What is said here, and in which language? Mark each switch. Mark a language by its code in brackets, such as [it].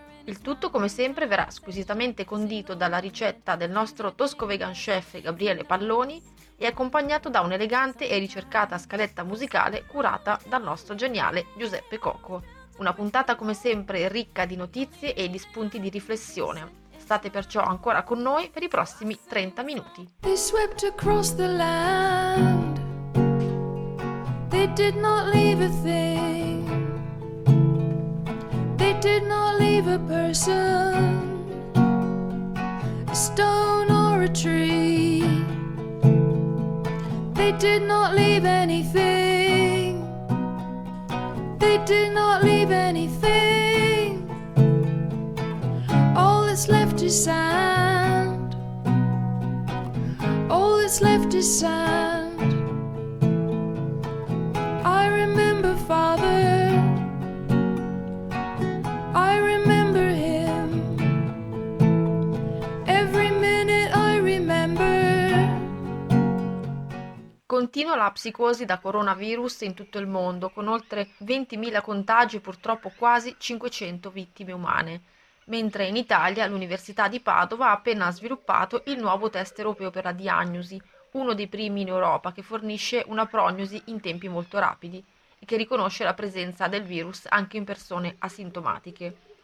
[it] Il tutto come sempre verrà squisitamente condito dalla ricetta del nostro tosco vegan chef Gabriele Palloni e accompagnato da un'elegante e ricercata scaletta musicale curata dal nostro geniale Giuseppe Coco. Una puntata come sempre ricca di notizie e di spunti di riflessione. State perciò ancora con noi per i prossimi 30 minuti. [en] They swept across the land. They did not leave a thing. They did not leave a person. A stone or a tree. They did not leave anything. They did not leave anything. All that's left is sand. All that's left is sand. I remember Father. I remember him. Every minute I remember. [it] Continua la psicosi da coronavirus in tutto il mondo, con oltre 20.000 contagi e purtroppo quasi 500 vittime umane. Mentre in Italia l'Università di Padova ha appena sviluppato il nuovo test europeo per la diagnosi, uno dei primi in Europa che fornisce una prognosi in tempi molto rapidi e che riconosce la presenza del virus anche in persone asintomatiche.